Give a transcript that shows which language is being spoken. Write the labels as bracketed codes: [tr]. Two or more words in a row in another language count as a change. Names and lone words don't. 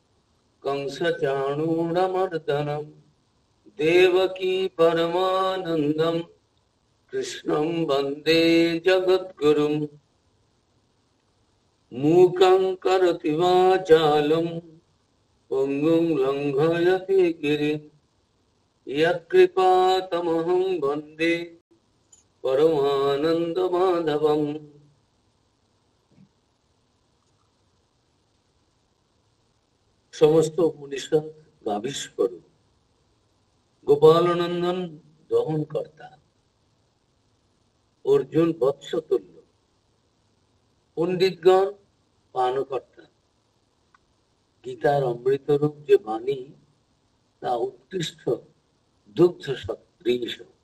[sa] कंसचाणूरमर्दनं देवकी परमानन्दं कृष्णं वन्दे जगद्गुरुम् मूकं करोति वाचालं पङ्गुं लङ्घयति गिरिं यत्कृपातमहं वन्दे परमानन्दमाधवम्। [bn] সমস্ত উপনিষদ গাভীস্বর গোপালনন্দন দহন কর্তা অর্জুন বৎসতুল্য পণ্ডিতগণ পানকর্তা গীতার অমৃতরূপ যে বাণী তা উৎকৃষ্ট দুগ্ধ সদৃশ